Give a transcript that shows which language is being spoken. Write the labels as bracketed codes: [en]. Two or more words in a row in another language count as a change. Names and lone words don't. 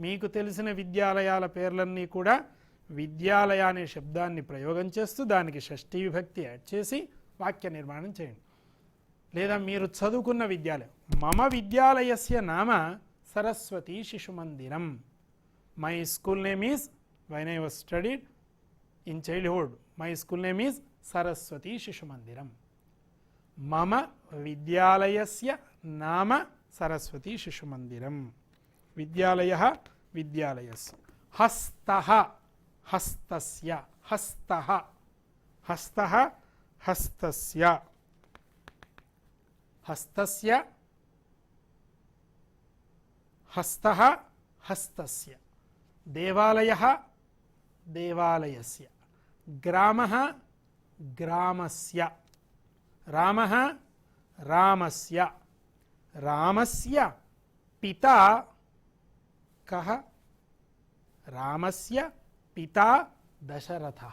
[te] మీకు తెలిసిన విద్యాలయాల పేర్లన్నీ కూడా విద్యాలయ అనే శబ్దాన్ని ప్రయోగం చేస్తూ దానికి షష్ఠీ విభక్తి యాడ్ చేసి వాక్య నిర్మాణం చేయండి. లేదా మీరు చదువుకున్న విద్యాలయం, [sa] మమ విద్యాలయస్య నామ సరస్వతి శిశు మందిరం. [en] My school name is, when I was studied in childhood, my school name is Saraswati Shishu Mandiram. [sa] मम विद्यालयस्य नाम सरस्वती शिशु मन्दिरम्. विद्यालयः विद्यालयस्य. हस्तः हस्तस्य. हस्तः हस्तः हस्तस्य. हस्तस्य हस्तः हस्तस्य. Devalayah దేవాలయస్య. గ్రామః గ్రామస్య. రామః రామస్య. రామస్య పితా కః? రామస్య పితా దశరథః.